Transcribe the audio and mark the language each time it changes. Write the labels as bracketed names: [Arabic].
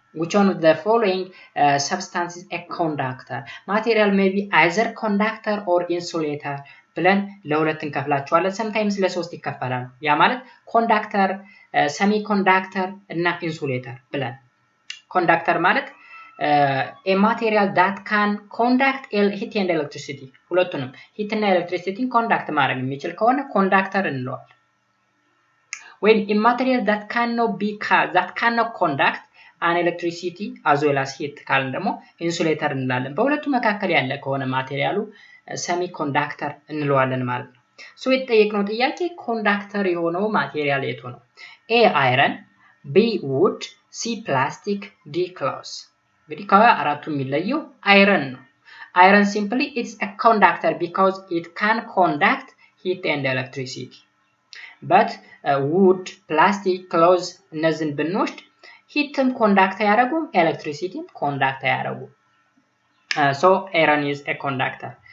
[English] Which one of the following substance is a conductor? Material may be either conductor or insulator [Amharic] ብለን ለሁለት እንከፍላቸዋለን። sometimes ለሶስት ይከፈላል። ያ ማለት ኮንዳክተር፣ ሰሚ ኮንዳክተር እና ኢንሱሌተር ብለን። ኮንዳክተር ማለት [English] a material that can conduct heat and electricity [Amharic] ሁለቱንም ሂት እና ኤሌክትሪሲቲን ኮንዳክት ማድረግ የሚችል ከሆነ ኮንዳክተር እንለዋለን። ወይም [English] a material that cannot conduct an electricity as well as heat [Amharic] ካልን ደግሞ ኢንሱሌተር እንላለን። በሁለቱ መካከል ያለ ከሆነ ማቴሪያሉ ሰሚ ኮንዳክተር እንለዋለን ማለት ነው። ሶ የተጠየቅነው ጥያቄ ኮንዳክተር የሆነው ማቴሪያል የቱ ነው? [English] A iron, B wood, C plastic, D cloth። [Amharic] እንግዲህ ከአራቱ የሚለየው አይረን ነው። [English] አይረን simply it's a conductor because it can conduct heat and electricity. But wood, plastic, cloth [Amharic] እነዚህን ብንወስድ ሂትም ኮንዳክት አያደርጉም፣ ኤሌክትሪሲቲም ኮንዳክት አያደርጉም። [English] So iron is a conductor.